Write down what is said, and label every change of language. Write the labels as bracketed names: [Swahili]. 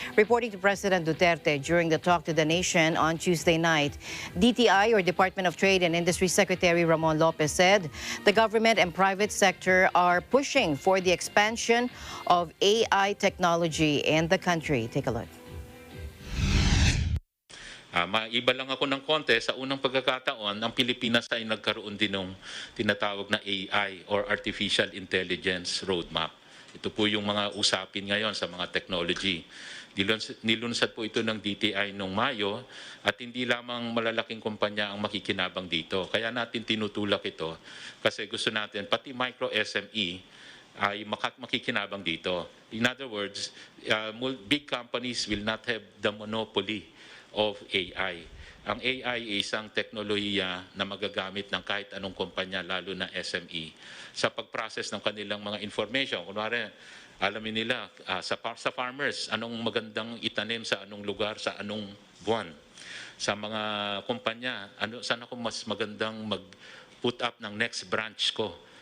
[English] Reporting to President Duterte during the talk to the nation on Tuesday night, DTI, or Department of Trade and Industry Secretary Ramon Lopez, said the government and private sector are pushing for the expansion of AI technology in the country. Take a look. [Filipino] Maiba lang ako ng konti, sa unang pagkakataon, ang Pilipinas ay nagkaroon din ng tinatawag na AI or Artificial Intelligence Roadmap. Ito po yung mga usapin ngayon sa mga technology. Nilunsad po ito ng DTI noong Mayo at hindi lamang malalaking kumpanya ang makikinabang dito. Kaya natin tinutulak ito kasi gusto natin pati micro SME ay makikinabang dito. [English] In other words, big companies will not have the monopoly of AI. [Filipino] Ang AI ay isang teknolohiya na magagamit ng kahit anong kumpanya, lalo na SME, sa pag-process ng kanilang mga information. Kunwari, alamin nila sa farmers, anong magandang itanim sa anong lugar, sa anong buwan. Sa mga kumpanya, saan ako mas magandang mag-put up ng next branch ko.